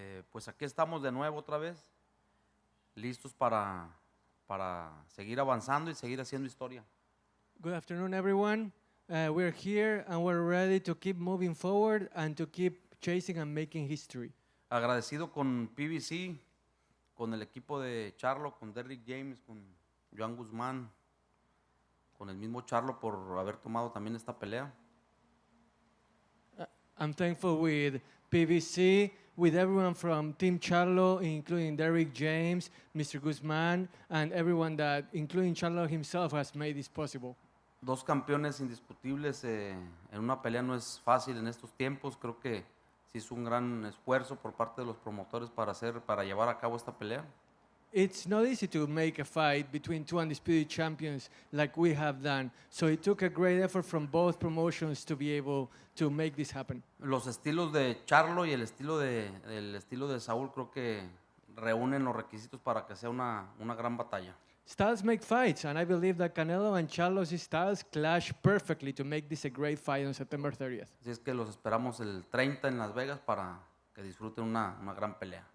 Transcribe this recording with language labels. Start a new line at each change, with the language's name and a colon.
Spanish: Pues aquí estamos de nuevo otra vez, listos para seguir avanzando y seguir haciendo historia.
English: Good afternoon, everyone. We're here and we're ready to keep moving forward and to keep chasing and making history.
Spanish: Agradecido con PBC, con el equipo de CHARLO, con Derrick James, con Joan Guzmán, con el mismo CHARLO por haber tomado también esta pelea.
English: I'm thankful with PVC, with everyone from Team Charlo, including Derrick James, Mr. Guzman, and everyone that, including Charlo himself, has made this possible.
Spanish: Dos campeones indiscutibles en una pelea no es fácil en estos tiempos. Creo que sí es un gran esfuerzo por parte de los promotores para llevar a cabo esta pelea.
English: It's not easy to make a fight between two undisputed champions like we have done. So it took a great effort from both promotions to be able to make this happen.
Spanish: Los estilos de CHARLO y el estilo de Saúl creo que reúnen los requisitos para que sea una gran batalla.
English: Styles make fights, and I believe that Canelo and Charlo's styles clash perfectly to make this a great fight on September 30th.
Spanish: Así es que los esperamos el 30 en Las Vegas para que disfruten una gran pelea.